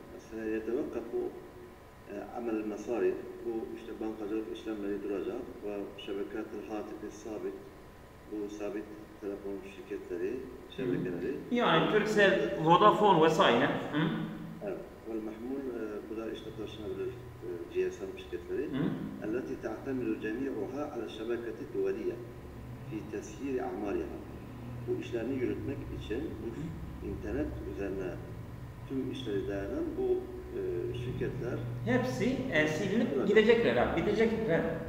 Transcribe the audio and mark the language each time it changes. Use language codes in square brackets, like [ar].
[ar] Seyetevekkafu amel mesari [tr] bu işte bankacılık işlemleri duracak ve şebekat-ı hatifi sabit bu sabit telefon şirketleri, şebekeleri. Yani Turkcell, Vodafone vesaire. Evet. والمحمول bu da işte taşınabilir GSM şirketleri. [ar] التي تعتمد جميعها على الشبكة الدولية في تسيير أعمالها. [tr] Bu işlerini yürütmek için bu internet üzerine tüm işleri dayanan bu şirketler hepsi silinip gidecekler abi, bitecekler.